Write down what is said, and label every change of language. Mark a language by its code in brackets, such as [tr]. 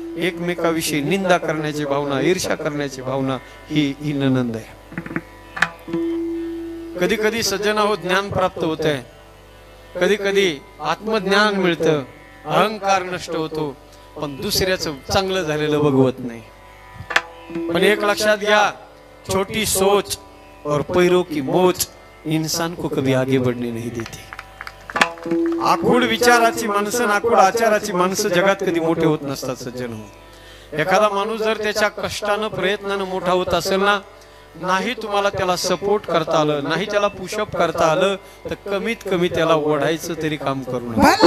[mr] एकमेकाविषयी निंदा करण्याची भावना, ईर्ष्या करण्याची भावना, ही ननंद आहे. कधी कधी सज्जनाहो ज्ञान प्राप्त होते, कधी कधी आत्मज्ञान मिळतं, अहंकार नष्ट होतो, पण दुसऱ्याचं चांगलं झालेलं बघवत नाही. पण एक लक्षात घ्या, [hi] छोटी सोच और पैरों की मोच इंसान को कभी आगे बढ़ने नहीं देती. [mr] आखूड विचाराची माणसं, आखूड आचाराची माणसं जगात कधी मोठे होत नसतात सज्जन हो. एखादा माणूस जर त्याच्या कष्टानं प्रयत्नानं मोठा होत असेल ना, नाही तुम्हाला त्याला सपोर्ट करता आलं, नाही त्याला पुशअप करता आलं, तर कमीत कमी त्याला ओढायचं तरी काम करू नका.